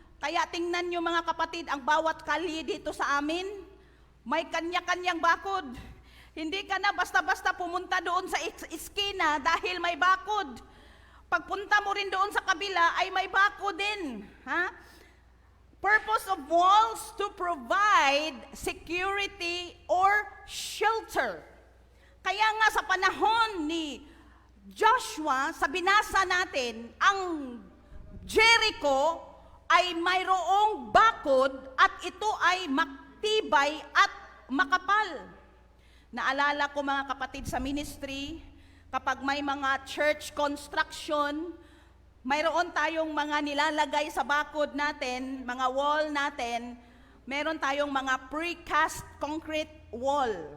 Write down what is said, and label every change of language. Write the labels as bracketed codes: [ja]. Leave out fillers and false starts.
[tl] Kaya tingnan nyo mga kapatid, ang bawat kalye dito sa amin, may kanya-kanyang bakod. Hindi ka na basta-basta pumunta doon sa iskina dahil may bakod. Pagpunta mo rin doon sa kabila ay may bako din. [en] Purpose of walls to provide security or shelter. [tl] Kaya nga sa panahon ni Joshua, sa binasa natin, ang Jericho ay mayroong bakod at ito ay matibay at makapal. Naalala ko mga kapatid sa ministry, kapag may mga church construction, mayroon tayong mga nilalagay sa bakod natin, mga wall natin, meron tayong mga precast concrete wall.